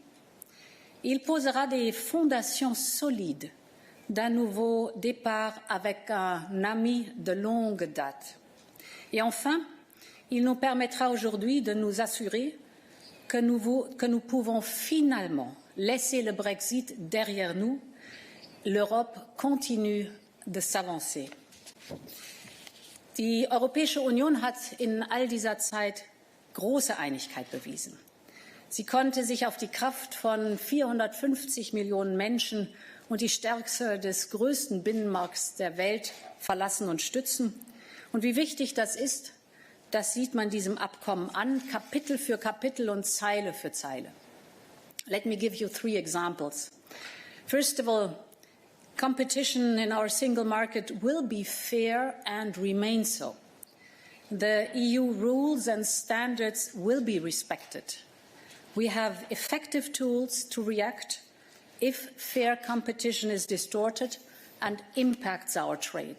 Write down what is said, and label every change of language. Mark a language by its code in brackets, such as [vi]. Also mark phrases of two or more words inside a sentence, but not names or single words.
[fr] Il posera des fondations solides d'un nouveau départ avec un ami de longue date. Et enfin, il nous permettra aujourd'hui de nous assurer que nous pouvons finalement laisser le Brexit derrière nous. L'Europe continue de s'avancer. [de] Die Europäische Union hat in all dieser Zeit große Einigkeit bewiesen. Sie konnte sich auf die Kraft von 450 Millionen Menschen und die Stärke des größten Binnenmarkts der Welt verlassen und stützen. Und wie wichtig das ist, das sieht man diesem Abkommen an, Kapitel für Kapitel und Zeile für Zeile. [en] Let me give you 3 examples. First of all, competition in our single market will be fair and remain so. The EU rules and standards will be respected. We have effective tools to react if fair competition is distorted and impacts our trade.